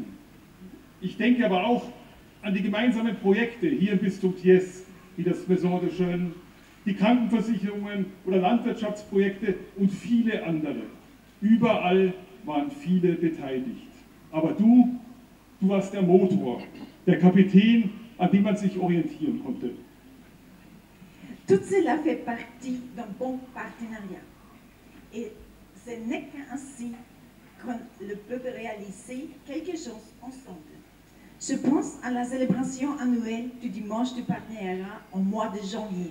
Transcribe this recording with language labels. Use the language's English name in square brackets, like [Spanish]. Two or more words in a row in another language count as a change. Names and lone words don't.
[German] Ich denke aber auch an die gemeinsamen Projekte hier im Bistum Thiès, wie das Maison de Jeunes, die Krankenversicherungen oder Landwirtschaftsprojekte und viele andere. Überall waren viele beteiligt. Aber du warst der Motor, der Kapitän, an dem man sich orientieren konnte. [French] Tout cela fait partie d'un bon partenariat. Et ce n'est qu'ainsi qu'on peut réaliser quelque chose ensemble. Je pense à la célébration annuelle du dimanche du partenariat au mois de janvier.